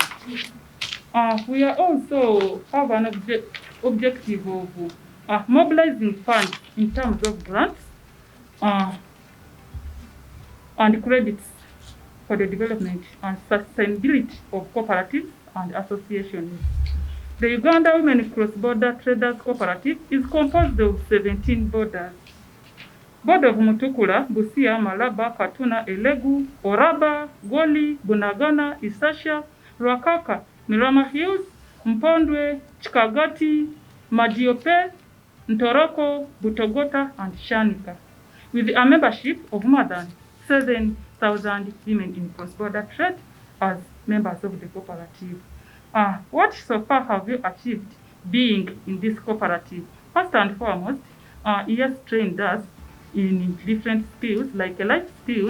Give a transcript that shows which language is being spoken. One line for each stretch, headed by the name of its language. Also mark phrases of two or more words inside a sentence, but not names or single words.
English: We are also have an objective of mobilizing funds in terms of grants and credits for the development and sustainability of cooperatives and associations. The Uganda Women Cross-Border Traders Cooperative is composed of 17 borders. Board of Mutukula, Busia, Malaba, Katuna, Elegu, Oraba, Goli, Bunagana, Isasha, Rwakaka, Mirama Hills, Mpondwe, Chikagati, Madiope, Ntoroko, Butogota, and Shanika, with a membership of more than 7,000 women in cross-border trade as members of the cooperative. What so far have you achieved being in this cooperative? First and foremost, yes, trained us in different skills, like life skills.